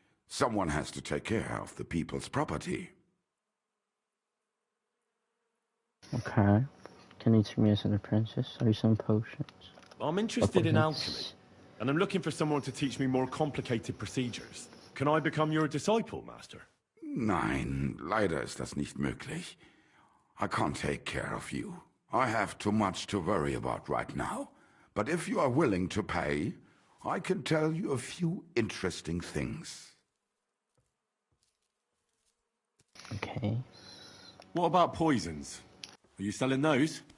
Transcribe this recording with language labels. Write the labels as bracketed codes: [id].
[en] Someone has to take care of the people's property. Okay. Can you treat me as an apprentice? Or some potions? I'm interested in alchemy, and I'm looking for someone to teach me more complicated procedures. Can I become your disciple, Master? [de] Nein, leider ist das nicht möglich. [en] I can't take care of you. I have too much to worry about right now. But if you are willing to pay, I can tell you a few interesting things. Okay. What about poisons? Are you selling those?